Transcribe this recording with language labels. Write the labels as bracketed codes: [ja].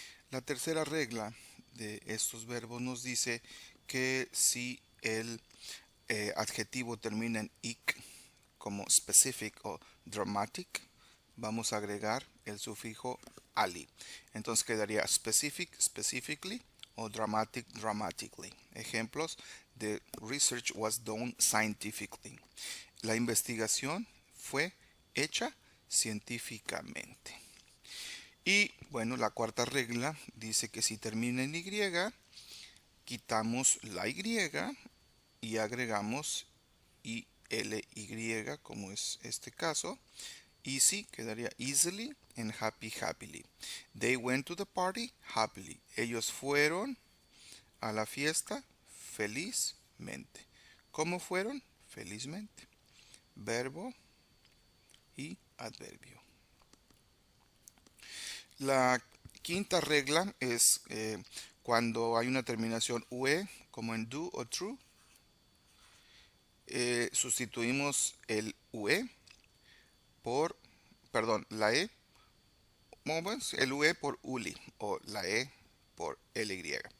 [es] La tercera regla de estos verbos nos dice que si el adjetivo termina en ic, como specific o dramatic, vamos a agregar el sufijo ali. Entonces quedaría specific, specifically, o dramatic, dramatically. Ejemplos: [en] the research was done scientifically. [es] La investigación fue hecha científicamente. Y bueno, la cuarta regla dice que si termina en Y, quitamos la Y y agregamos ily, como es este caso. [en] Easy [es] quedaría [en] easily and happy, happily. They went to the party happily. [es] Ellos fueron a la fiesta felizmente. ¿Cómo fueron? Felizmente. Verbo y adverbio. La quinta regla es cuando hay una terminación ue, como en do o true, sustituimos el ue por, perdón, la e, el ue por uli o la e por ly.